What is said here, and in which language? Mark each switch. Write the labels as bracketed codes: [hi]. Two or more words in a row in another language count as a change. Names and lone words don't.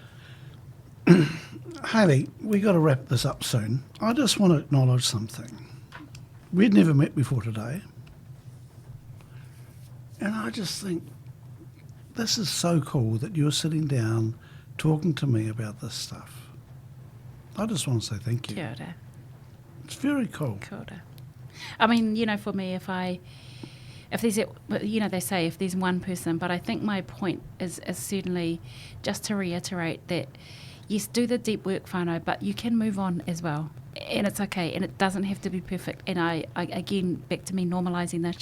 [en] Haylee, we got to wrap this up soon. I just want to acknowledge something. We'd never met before today, and I just think this is so cool that you're sitting down talking to me about this stuff. I just want to say thank you. [mi] Kia ora. [en] It's very cool. [mi] Kia ora. [en] I mean, for me, if there's, they say if there's one person, but I think my point is certainly just to reiterate that, yes, do the deep work, whānau, but you can move on as well. And it's okay, and it doesn't have to be perfect. And I again, back to me normalising that.